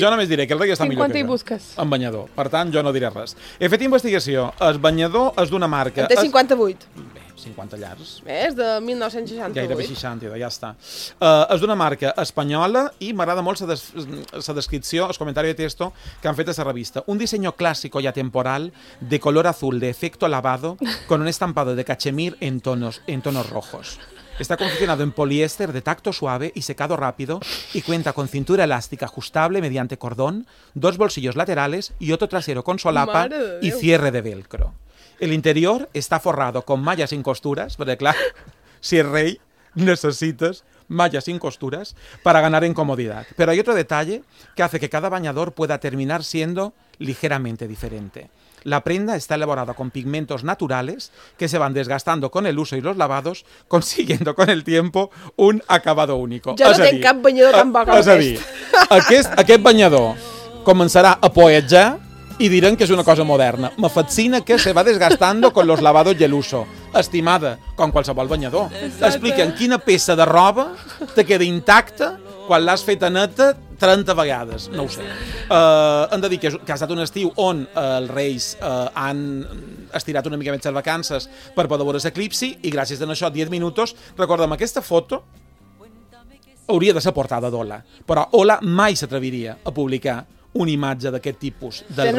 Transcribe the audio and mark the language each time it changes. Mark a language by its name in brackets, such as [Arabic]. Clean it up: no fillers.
[Catalan] Jo només diré que el rei està millor que jo. En banyador. Per tant, jo no diré res. He fet investigació. El banyador és d'una marca. En té 58. Bé, 50 llars. Bé, és de 1968. Gairebé 60, ja està. És d'una marca espanyola i m'agrada molt la descripció, el comentari de texto que han fet a la revista. Un disseny clàssic i atemporal [Spanish] de color azul de efecto lavado con un estampado de cachemir en tonos rojos. Está confeccionado en poliéster de tacto suave y secado rápido y cuenta con cintura elástica ajustable mediante cordón, dos bolsillos laterales y otro trasero con solapa y cierre de velcro. El interior está forrado con malla sin costuras, porque claro, si es rey necesitas malla sin costuras para ganar en comodidad. Pero hay otro detalle que hace que cada bañador pueda terminar siendo ligeramente diferente. La prenda está elaborada con pigmentos naturales que se van desgastando con el uso y los lavados, consiguiendo con el tiempo un acabado único. [Catalan] Jo no tinc cap banyador tampoc. És a dir, aquest banyador començarà a poetjar i diran que és una cosa moderna. [Spanish] Me fascina que se va desgastando con los lavados y el uso. [Catalan] Estimada, com qualsevol banyador. Explica'm quina peça de roba te queda intacta quan l'has feta neta 30 vegades, no ho sé. Hem de dir que ha estat un estiu on els reis han estirat una mica més les vacances per poder veure l'eclipsi, i gràcies a això, 10 minuts, recorda'm, aquesta foto hauria de ser portada d'Ola, però Ola mai s'atreviria a publicar una imatge d'aquest tipus del